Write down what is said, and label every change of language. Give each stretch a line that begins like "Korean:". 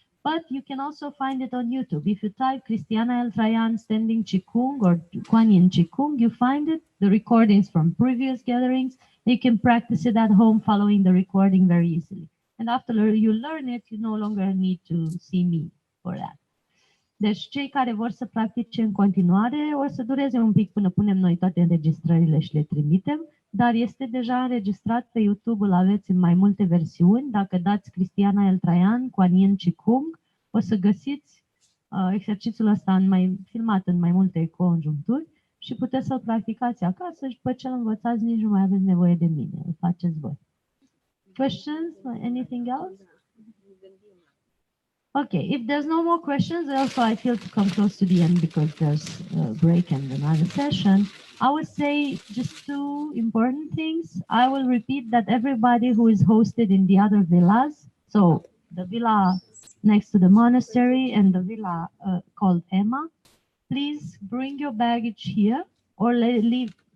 English: But you can also find it on YouTube. If you type Cristiana Eltrayan Standing Qigong or Quan Qigong, you find it, the recordings from previous gatherings. You can practice it at home following the recording very easily. And after you learn it, you no longer need to see me for that.
Romanian: Deci cei care vor să practice în continuare o să dureze un pic până punem noi toate înregistrările și le trimitem, dar este deja înregistrat pe YouTube, îl aveți în mai multe versiuni. Dacă dați Cristiana Eltrayan, Quan Qigong, o să găsiți exercițiul ăsta filmat în mai multe conjuncturi și puteți să-l practicați acasă și după ce îl învățați nici nu mai aveți nevoie de mine, îl faceți voi.
English: Questions? Anything else? Okay, if there's no more questions, also I feel to come close to the end because there's a break and another session. I would say just two important things. I will repeat that everybody who is hosted in the other villas, so the villa next to the monastery and the villa called Emma, please bring your baggage here or leave.